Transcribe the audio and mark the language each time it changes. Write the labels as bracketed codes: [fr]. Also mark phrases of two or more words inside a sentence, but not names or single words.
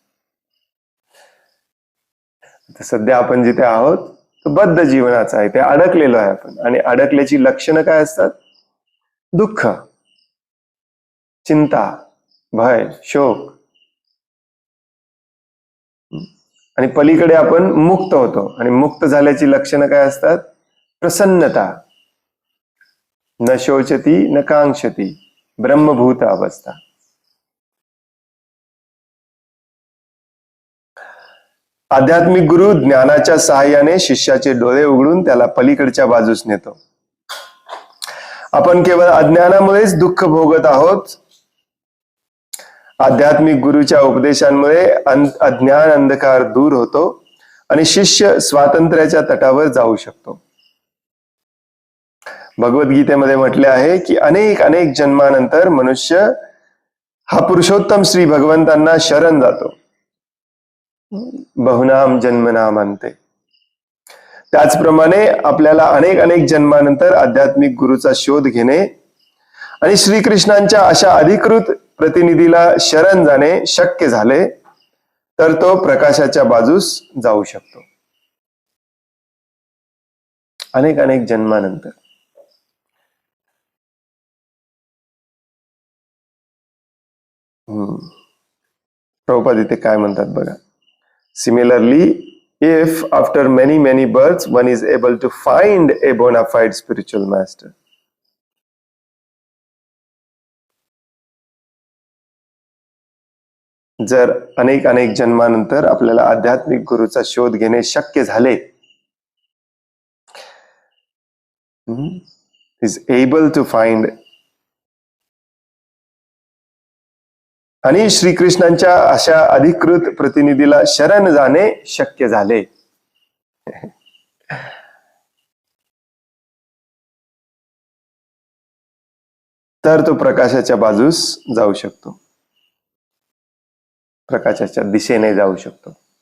[mr] सध्या आपण जिथे आहोत तो बद्ध जीवनाचा आहे, ते अडकलेलो आहे आपण. आणि अडकल्याची लक्षणं काय असतात? दुःख, चिंता, भय, शोक. आणि पलीकडे आपण मुक्त होतो आणि मुक्त झाल्याची लक्षणं काय असतात? प्रसन्नता, [sa] न शोचती न कांक्षती, [mr] ब्रह्मभूत अवस्था. आध्यात्मिक गुरु ज्ञानाच्या सहाय्याने शिष्याचे डोळे उघडून त्याला पलीकडच्या बाजूस नेतो. आपण केवळ अज्ञानामुळेच दुःख भोगत आहोत. आध्यात्मिक गुरुच्या उपदेशांमुळे अज्ञान अंधकार दूर होतो आणि शिष्य स्वातंत्र्याच्या तटावर जाऊ शकतो. भगवद्गीतेमध्ये म्हटले आहे की अनेक अनेक जन्मानंतर मनुष्य हा पुरुषोत्तम श्री भगवंतांना शरण जातो. [sa] बहुनाम जन्मनाम अंते. [mr] त्याचप्रमाणे आपल्याला अनेक अनेक जन्मानंतर आध्यात्मिक गुरुचा शोध घेणे आणि श्रीकृष्णांच्या अशा अधिकृत प्रतिनिधीला शरण जाणे शक्य झाले तर तो प्रकाशाच्या बाजूस जाऊ शकतो. अनेक अनेक जन्मानंतर. प्रभुपाद इथे काय म्हणतात बघा. [en] सिमिलरली, if after many many births one is able to find a bona fide spiritual master, [mr] जर अनेक अनेक जन्मानंतर आपल्याला आध्यात्मिक गुरुचा शोध घेणे शक्य झाले, [en] is able to find, [mr] आणि श्रीकृष्णांच्या अशा अधिकृत प्रतिनिधीला शरण जाणे शक्य झाले, तर तो प्रकाशाच्या बाजूस जाऊ शकतो, प्रकाशाच्या दिशेने जाऊ शकतो.